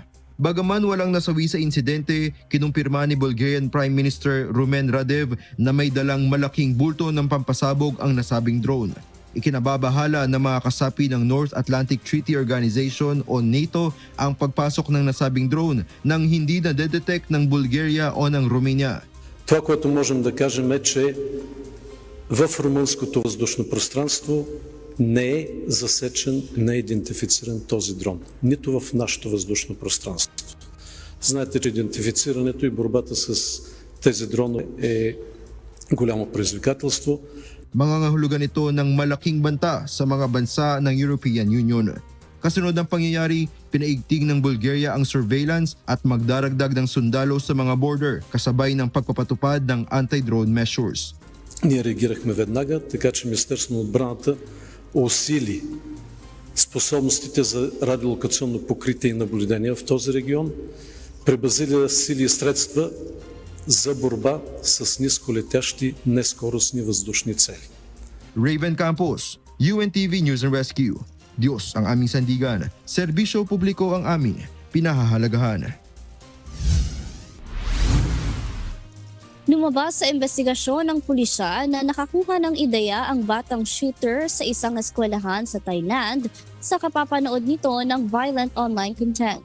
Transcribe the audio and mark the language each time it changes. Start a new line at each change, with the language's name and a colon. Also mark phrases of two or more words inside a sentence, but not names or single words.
Filipino: Bagaman walang nasawi sa insidente, kinumpirma ni Bulgarian Prime Minister Rumen Radev na may dalang malaking bulto ng pampasabog ang nasabing drone. Ikinababahala ng mga kasapi ng North Atlantic Treaty Organization o NATO ang pagpasok ng nasabing drone nang hindi na-detect ng Bulgaria o ng Romania.
Bulgarian: Това, което можем да кажем е, че в румънското въздушно пространство не е засечен, не е идентифициран този дрон. Нито в нашето въздушно пространство. Знаете, че идентифицирането и борбата с тези дронове е голямо предизвикателство.
Filipino: Mangangahulugan ito ng malaking banta sa mga bansa ng European Union. Kasunod ng pangyayari, pinaigting ng Bulgaria ang surveillance at magdaragdag ng sundalo sa mga border kasabay ng pagpapatupad ng
English: anti-drone measures.
Bulgarian: Ние реагирахме веднага, така че Министерството на отбраната усили способностите за радиолокационно покритие и наблюдение в този регион, пребазили сили и средства за борба с нисколетящи нескоростни въздушни цели.
Filipino: Raven Campos, UNTV News and Rescue. Diyos ang aming sandigan, serbisyo publiko ang aming pinahahalagahan. Lumabas sa investigasyon ng pulisya na nakakuha ng ideya ang batang shooter sa isang eskwelahan sa Thailand sa kapapanood nito ng
English: violent online content.